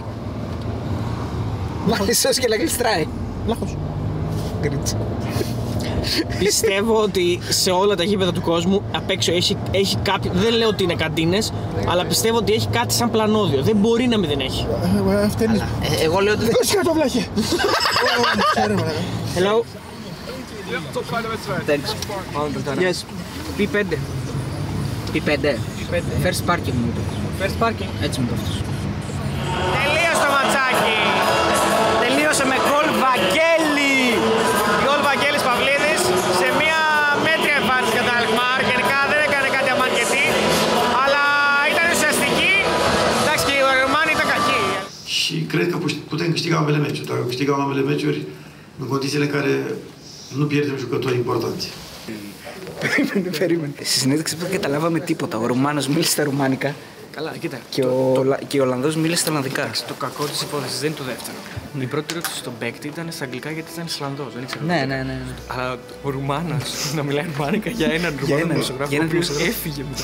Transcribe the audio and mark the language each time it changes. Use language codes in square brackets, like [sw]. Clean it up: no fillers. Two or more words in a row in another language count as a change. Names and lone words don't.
[el] Μάλιστα και να γλιστράει. Λάχος. Πιστεύω ότι σε όλα τα γήπεδα του κόσμου απ' έξω έχει κάποιο. Δεν λέω ότι είναι καντίνες, αλλά πιστεύω ότι έχει κάτι σαν πλανόδιο. Δεν μπορεί να μην δεν έχει. Εγώ λέω ότι δεν έχει. Το βλάχε. [en] Hello. Thanks. Yes. P5. [el] P5. [en] First parking [el] μου είπε. [en] First parking. [el] Έτσι μου το αυτός. Τελείωσε το ματσάκι. Τελείωσε με γκολ Βαγγέλη. Γκολ Βαγγέλης Παυλίδης σε μια μέτρια εμφάνιση για τα Alkmaar. Γενικά δεν έκανε κάτι αμαρκετή, αλλά ήταν ουσιαστική. Εντάξει, και οι Ρουμάνοι ήταν κακοί. [ro] Și cred că putem câștiga ambele meciuri. Dacă câștigăm ambele meciuri, în condițiile în care nu pierdem jucători importanți. [el] Περίμενε. Στη συνέντευξη δεν καταλάβαμε τίποτα. Ο Ρουμάνος μίλησε στα ρουμάνικα. Καλά, κοίτα. Και ο Ολλανδός μίλησε στα Ολλανδικά. Το κακό της υπόθεσης δεν είναι το δεύτερο. Η πρώτη ερώτηση στον παίκτη ήταν στα αγγλικά γιατί ήταν Ισλανδός. Δεν ήξερα. Ναι. Αλλά ο Ρουμάνος να μιλάει ρουμάνικα για έναν Ρουμάνο δημοσιογράφο ο οποίος έφυγε μετά.